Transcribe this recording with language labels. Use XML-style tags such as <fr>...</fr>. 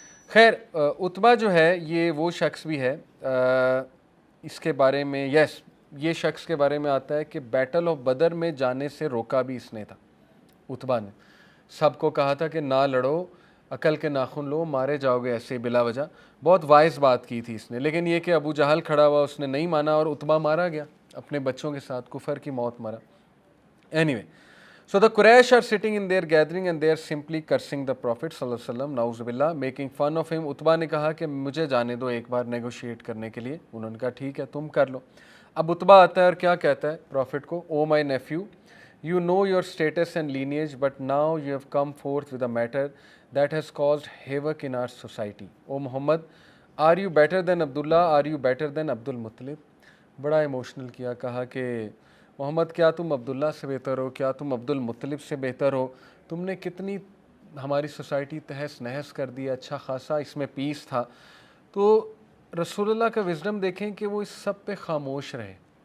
<ur>خیر، عتبہ جو ہے یہ وہ شخص بھی ہے، اس کے بارے میں یہ شخص کے بارے میں آتا ہے کہ بیٹل آف بدر میں جانے سے روکا بھی اس نے تھا. عتبہ نے سب کو کہا تھا کہ نہ لڑو، عقل کے ناخن لو، مارے جاؤ گے ایسے بلا وجہ. بہت وائز بات کی تھی اس نے، لیکن یہ کہ ابو جہل کھڑا ہوا، اس نے نہیں مانا اور عتبہ مارا گیا اپنے بچوں کے ساتھ، کفر کی موت مرا.</ur> <en>Anyway so the Quraysh are sitting in their gathering and they are simply cursing the Prophet صلی اللہ علیہ وسلم، نعوذ باللہ، making fun of him.</en> <ur>عتبہ نے کہا کہ مجھے جانے دو ایک بار نیگوشیٹ کرنے کے لیے. انہوں نے کہا ٹھیک ہے تم کر لو. اب عتبہ آتا ہے اور کیا کہتا ہے پروفٹ کو، او مائی nephew,</ur> <en>you know your status and lineage but now you have come forth with a matter that has caused havoc in our society.</en> <ur>O Muhammad,</ur> <en>are you better than Abdullah, are you better than Abdul Muttalib?</en> <ur>بڑا emotional کیا، کہا کہ محمد کیا تم عبداللہ سے بہتر ہو، کیا تم عبد المطلب سے بہتر ہو؟ تم نے کتنی ہماری سوسائٹی تہس نہس کر دی، اچھا خاصا اس میں پیس تھا. تو رسول اللہ کا وزڈم دیکھیں کہ وہ اس سب پہ خاموش رہے.</ur>